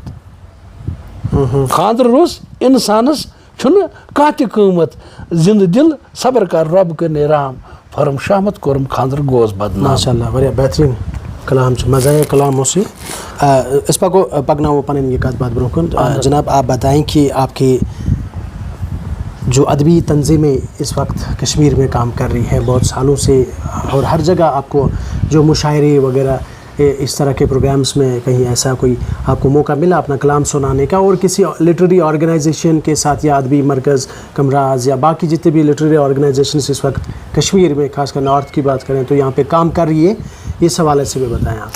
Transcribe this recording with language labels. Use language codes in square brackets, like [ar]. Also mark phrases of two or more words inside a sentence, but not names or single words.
[ks] قۭمت خانٛدرٕ روٚس اِنسانس چھُنہٕ کانٛہہ تہِ قۭمت زِندٕ دِل صبر کر رۄب کٔرنٕے رحم پھٔرٕم شامت کوٚرُم خانٛدر گوس بدنام ماشاء اللہ واریاہ بہتریٖن کلام چھُ مزاحیہ کلام اوس یہِ أسۍ پکناوو پنٕنۍ یہِ کتھ باتھ برونٛہہ کُن [ur] جناب آپ بتائیں کہ آپ کی جو ادبی تنظیمیں اس وقت کشمیر میں کام کر رہی ہیں بہت سالوں سے اور ہر جگہ آپ کو جو مشاعرے وغیرہ اس طرح کے پروگرامز میں کہیں ایسا کوئی آپ کو موقع ملا اپنا کلام سنانے کا اور کسی [en] literary organization [ur] کے ساتھ یا ادبی مرکز کمراز یا باقی جتنے بھی [en] literary organizations [ur] اس وقت کشمیر میں خاص کر نارتھ کی بات کریں تو یہاں پہ کام کر رہی ہے اس حوالے سے بھی بتائیں آپ